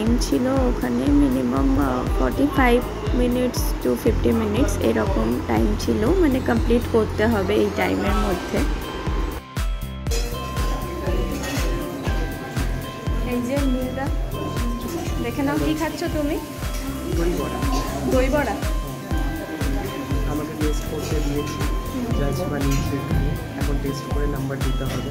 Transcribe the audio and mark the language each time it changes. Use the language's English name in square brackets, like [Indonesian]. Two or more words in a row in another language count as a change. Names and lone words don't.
[Bangla] ছিলো ওখানে [English] minimum 45 minutes to 50 minutes [Bangla] এরকম টাইম ছিলো মানে কমপ্লিট করতে হবে এই টাইমের মধ্যে। এই যে নীলদা দেখে নাও কি খাচ্ছ তুমি? দই বড়া। দই বড়া আমাকে টেস্ট করতে দিয়েছি জাজ বানিয়েছি এখন টেস্ট করে নাম্বার দিতে হবে।